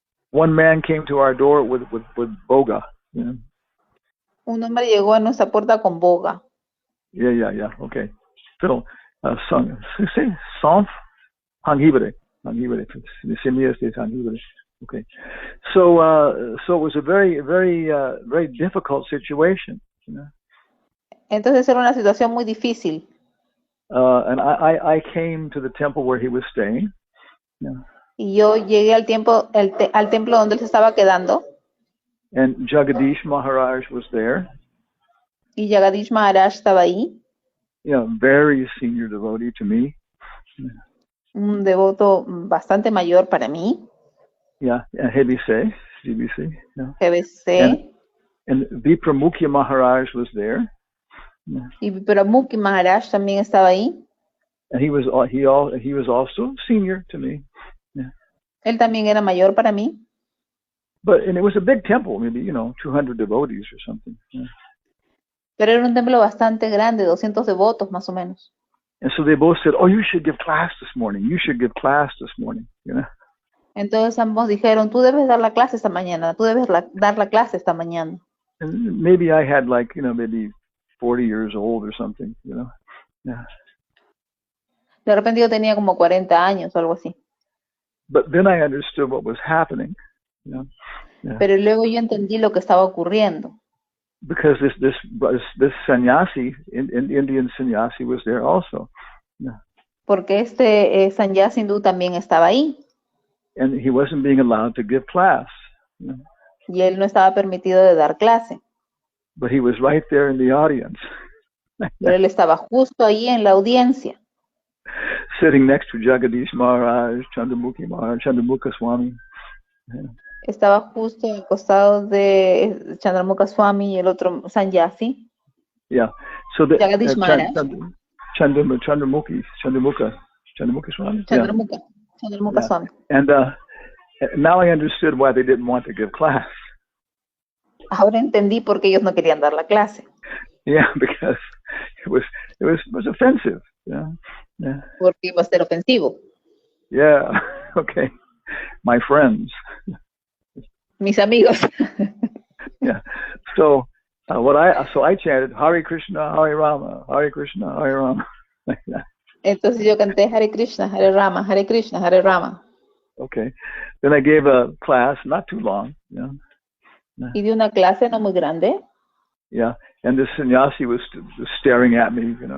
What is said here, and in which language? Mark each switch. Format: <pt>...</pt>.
<en>One man came to our door with boga. Yeah.</en> <es>Un hombre llegó a nuestra puerta con boga. Yeah. Okay. Fiddle. Say sonf hangibere.</es> <en>Okay. So it was a very difficult situation.</en> <es>Entonces era una situación muy difícil.</es> <en>And I came to the temple where he was staying. Yeah.</en> <es>Y yo llegué al templo donde él se estaba quedando.</es> <en>And Jagadish Maharaj was there.</en> <es>Y Jagadish Maharaj estaba ahí.</es> <en>Very senior devotee to me.</en> <es>Un devoto bastante mayor para mí.</es> <en>Yeah, GBC. Yeah. GBC. And Vipramukhi Maharaj was there. Yeah.</en> <es>Y Vipramukhi Maharaj también estaba ahí.</es> <en>And he was also senior to me. Yeah.</en> <es>Él también era mayor para mí.</es> <en>And it was a big temple, maybe, 200 devotees or something. Yeah.</en> <es>Pero era un templo bastante grande, 200 devotos más o menos.</es> <en>And so they both said, "Oh, you should give class this morning. You should give class this morning."</en> <es>Entonces ambos dijeron, tú debes dar la clase esta mañana, tú debes dar la clase esta mañana.</es> <en>And maybe I had maybe 40 years old or something, Yeah.</en> <es>De repente yo tenía como 40 años o algo así.</es> <en>But then I understood what was happening. Yeah.</en> <es>Pero luego yo entendí lo que estaba ocurriendo.</es> <en>Because this sannyasi, Indian sannyasi, was there also. Yeah.</en> <es>Porque este sannyasi hindú también estaba ahí.</es> <en>And he wasn't being allowed to give class. Yeah.</en> <es>Y él no estaba permitido de dar clase.</es> <en>But he was right there in the audience.</en> <es>Pero él estaba justo ahí en la audiencia.</es> <en>Sitting next to Jagadish Maharaj, Chandramukha Swami. Yeah.</en> <es>Estaba justo al costado de Chandramukha Swami y el otro sannyasi.</es> <en>Yeah. So the Jagadish Maharaj. Chandramukha Swami. Chandramukha Swami. And now I understood why they didn't want to give class.</en> <es>Ahora entendí por qué ellos no querían dar la clase.</es> <en>Yeah, because it was offensive. Yeah. Yeah.</en> <es>Porque iba a ser ofensivo.</es> <en>Yeah. Okay. My friends.</en> <es>Mis amigos.</es> <en>Yeah. So I chanted Hare Krishna, Hare Rama, Hare Krishna, Hare Rama. Like that.</en> <es>Entonces yo canté Hare Krishna, Hare Rama, Hare Krishna, Hare Rama.</es> <en>Okay. Then I gave a class, not too long. Yeah.</en> <es>Y di una clase no muy grande.</es> <en>Yeah. And the sannyasi was staring at me,</en>